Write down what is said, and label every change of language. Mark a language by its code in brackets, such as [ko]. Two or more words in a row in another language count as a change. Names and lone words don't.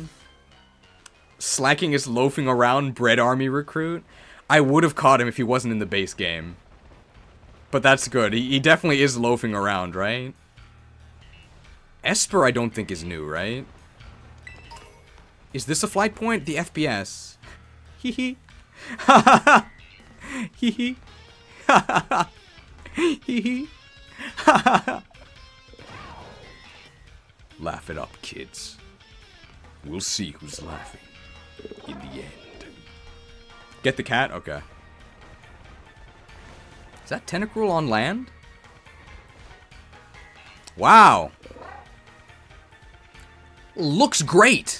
[en] Slacking is loafing around, Bread Army recruit. I would have caught him if he wasn't in the base game. But that's good. He definitely is loafing around, right? Esper I don't think is new, right? Is this a flight point? The FPS. Hee hee. Ha ha ha. Hee hee. Ha ha ha. Hee hee. Ha ha ha. Laugh it up, kids. We'll see who's laughing in the end. Get the cat? Okay. Is that Tentacruel on land? Wow. Looks great.